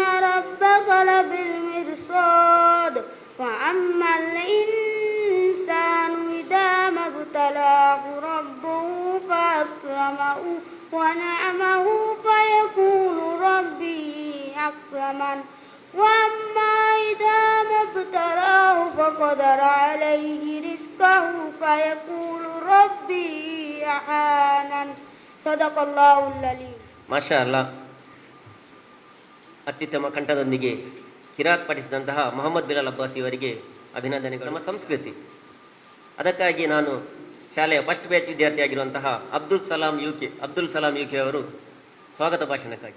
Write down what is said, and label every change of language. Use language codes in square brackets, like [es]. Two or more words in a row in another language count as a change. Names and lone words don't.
[ar] ربك لبالمرصاد فأما الإنسان إذا ما ابتلاه ربه فأكرمه ونعمه فيقول ربي أكرمن وأما إذا ما ابتلاه فقدر عليه رزقه فيقول ربي أهانن صدق الله العليم. ما شاء الله, [kn] ಅತ್ಯುತ್ತಮ ಕಂಠದೊಂದಿಗೆ ಕಿರಾತ್ ಪಠಿಸಿದಂತಹ ಮೊಹಮ್ಮದ್ ಬಿಲಾಲ್ ಅಬ್ಬಾಸ್ ಇವರಿಗೆ ಅಭಿನಂದನೆಗಳು. ನಮ್ಮ ಸಂಸ್ಕೃತಿ, ಅದಕ್ಕಾಗಿ ನಾನು ಶಾಲೆಯ [en] first batch [kn] ವಿದ್ಯಾರ್ಥಿಯಾಗಿರುವಂತಹ ಅಬ್ದುಲ್ ಸಲಾಂ UK ಅವರು ಸ್ವಾಗತ ಭಾಷಣಕ್ಕಾಗಿ.